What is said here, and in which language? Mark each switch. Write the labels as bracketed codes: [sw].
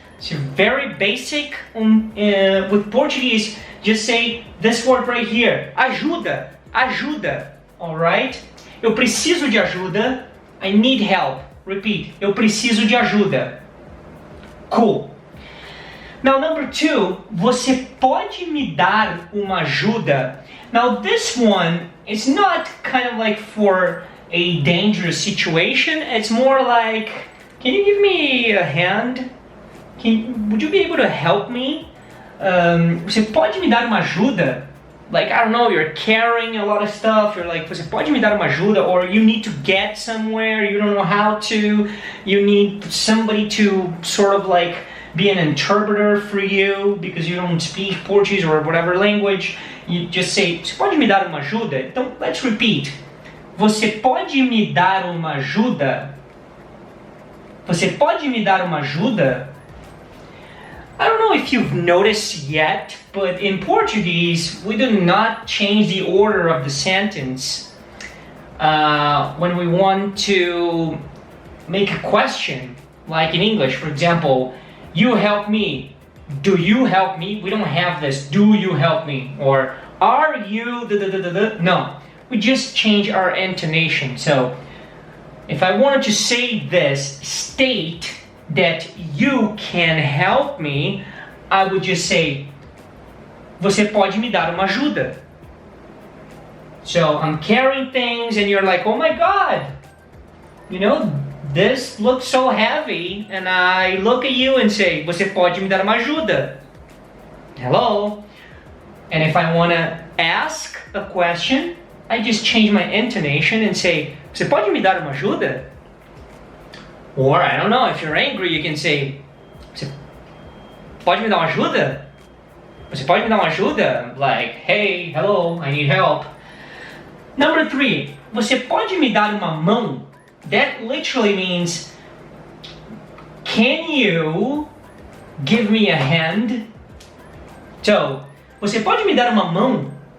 [en] So very basic with Portuguese, just say this word right here, ajuda, ajuda, alright? [pt] Eu preciso de ajuda, [en] I need help. Repeat, [pt] eu preciso de ajuda. [en] Cool. Now number 2, [pt] você pode me dar uma ajuda? [en] Now this one is not kind of like for a dangerous situation. It's more like, can you give me a hand? Would you be able to help me? [pt] Você pode me dar uma ajuda? [en] Like, I don't know, you're carrying a lot of stuff, you're like, [pt] você pode me dar uma ajuda? [en] Or you need to get somewhere, you don't know how to, you need somebody to sort of like be an interpreter for you because you don't speak Portuguese or whatever language. You just say, [pt] você pode me dar uma ajuda? Então, [en] let's repeat. [pt] Você pode me dar uma ajuda? Você pode me dar uma ajuda? [en] I don't know if you've noticed yet, but in Portuguese, we do not change the order of the sentence when we want to make a question. Like in English, for example, you help me. Do you help me? We don't have this, do you help me? Or are you, no. We just change our intonation. So, if I wanted to say this, state that you can help me, I would just say, [pt] você pode me dar uma ajuda? [en] So, I'm carrying things and you're like, oh my God, you know, this looks so heavy, and I look at you and say, [pt] você pode me dar uma ajuda? [en] Hello? And if I want to ask a question, I just change my intonation and say, [pt] você pode me dar uma ajuda? [en] Or, I don't know, if you're angry, you can say, [pt] você pode me dar uma ajuda? Você pode me dar uma ajuda? [en] Like, hey, hello, I need help. Number 3, [pt] você pode me dar uma mão? [en] That literally means, can you give me a hand? [pt] So, você pode me dar uma mão?